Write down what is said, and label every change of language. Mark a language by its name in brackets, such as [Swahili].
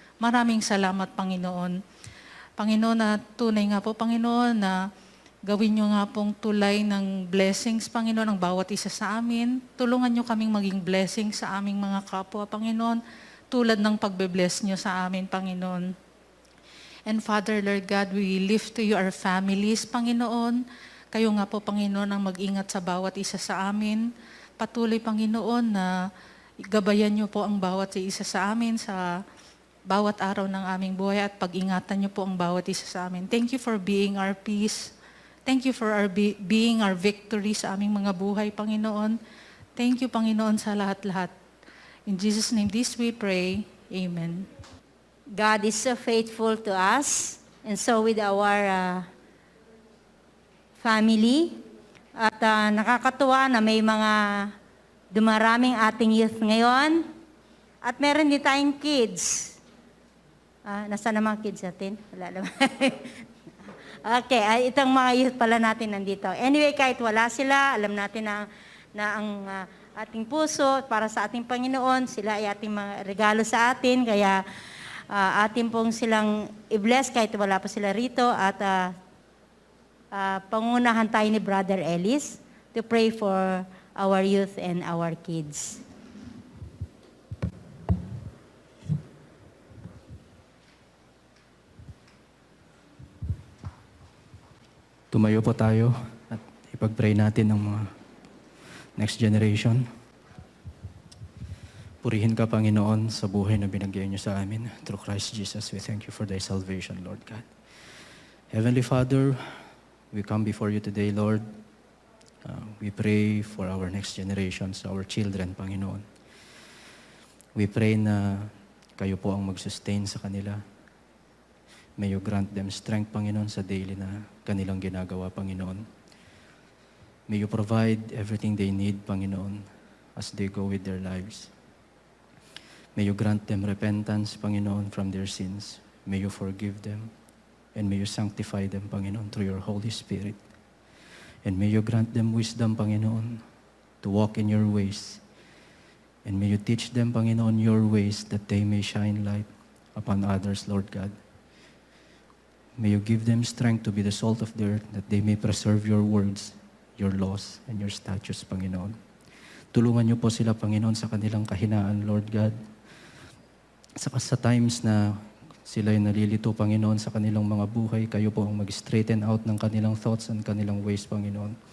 [Filipino] Maraming salamat, Panginoon. Panginoon, na tunay nga po, Panginoon, na gawin niyo nga pong tulay ng blessings, Panginoon, ang bawat isa sa amin. Tulungan niyo kaming maging blessing sa aming mga kapwa, Panginoon, tulad ng pagbe-bless niyo sa amin, Panginoon. [English] And Father, Lord God, we lift to you our families, Panginoon. [Filipino] Kayo nga po, Panginoon, ang mag-ingat sa bawat isa sa amin. Patuloy, Panginoon, na gabayan niyo po ang bawat isa sa amin sa bawat araw ng aming buhay at pag-ingatan niyo po ang bawat isa sa amin. [English] Thank you for being our peace. Thank you for being our victory [Filipino] sa aming mga buhay, [English] Panginoon. Thank you, Panginoon, sa lahat-lahat. In Jesus' name, this we pray. Amen. God is so faithful to us, and so with our family. [Filipino] At nakakatuwa na may mga dumaraming ating youth ngayon. At meron din tayong kids. Nasaan na mga kids natin? Wala naman. Okay, itong mga youth pala natin nandito. Anyway, kahit wala sila, alam natin na ang ating puso para sa ating Panginoon, sila ay ating mga regalo sa atin, kaya atin pong silang i-bless kahit wala pa sila rito. At pangunahan tayo ni Brother Ellis [English] to pray for our youth and our kids. [Filipino] Tumayo po tayo at ipag-pray natin ang mga next generation. Purihin ka, Panginoon, sa buhay na binigay niyo sa amin. [English] Through Christ Jesus, we thank you for thy salvation, Lord God. Heavenly Father, we come before you today, Lord. We pray for our next generations, our children, Panginoon. We pray [Filipino] na kayo po ang mag-sustain sa kanila. [English] May you grant them strength, Panginoon, [Filipino] sa daily na kanilang ginagawa, [English] Panginoon. May you provide everything they need, Panginoon, as they go with their lives. May you grant them repentance, Panginoon, from their sins. May you forgive them. And may you sanctify them, Panginoon, through your Holy Spirit. And may you grant them wisdom, Panginoon, to walk in your ways. And may you teach them, Panginoon, your ways that they may shine light upon others, Lord God. May you give them strength to be the salt of the earth, that they may preserve your words, your laws, and your statutes, Panginoon. [Filipino] Tulungan niyo po sila, Panginoon, sa kanilang kahinaan, Lord God. Sa times na sila ay nalilito, Panginoon, sa kanilang mga buhay, kayo po ang mag-straighten out ng kanilang thoughts and kanilang ways, Panginoon.